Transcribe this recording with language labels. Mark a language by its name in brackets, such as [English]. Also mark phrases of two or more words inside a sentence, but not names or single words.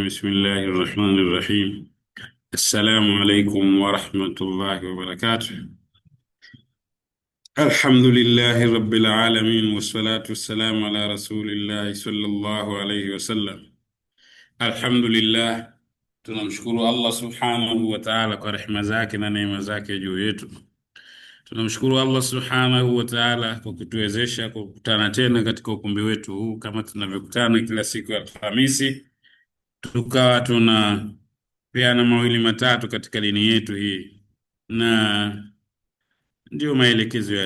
[Arabic] بسم الله الرحمن الرحيم. السلام عليكم ورحمة الله وبركاته. الحمد لله رب العالمين، والصلاة والسلام على رسول الله صلى الله عليه wasallam. Alhamdulillah, [Swahili] tunamshukuru [Arabic] الله سبحانه وتعالى [Swahili] kwa rehema zake na neema zake juu yetu. Tunamshukuru [Arabic] الله سبحانه وتعالى [Swahili] kwa kutuwezesha kukutana tena katika ukumbi wetu huu kama tunavyokutana kila siku ya Alhamisi, tukawa tunapeana mawili matatu katika dini yetu hii, na ndio maelekezo ya